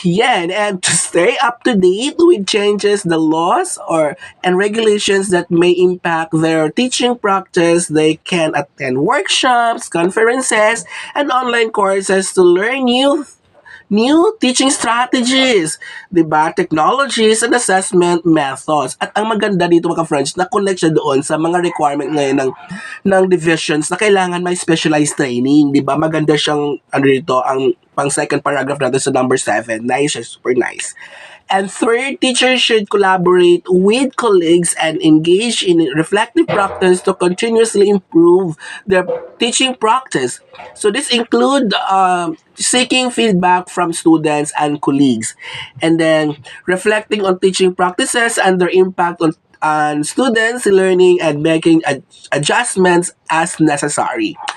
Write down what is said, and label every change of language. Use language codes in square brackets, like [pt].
[en] Yan, and to stay up to date with changes, the laws and regulations that may impact their teaching practice, they can attend workshops, conferences, and online courses to learn new teaching strategies, 'di ba? Technologies and assessment methods. [tl] At ang maganda dito, mga friends, na connect siya doon sa mga requirement ngayon ng divisions na kailangan may specialized training, 'di ba? Maganda siyang ano dito, ang pang second paragraph natin sa number 7. [en] Nice, super nice. And third, teachers should collaborate with colleagues and engage in reflective practice to continuously improve their teaching practice. So this include seeking feedback from students and colleagues, and then reflecting on teaching practices and their impact on students' learning and making adjustments as necessary.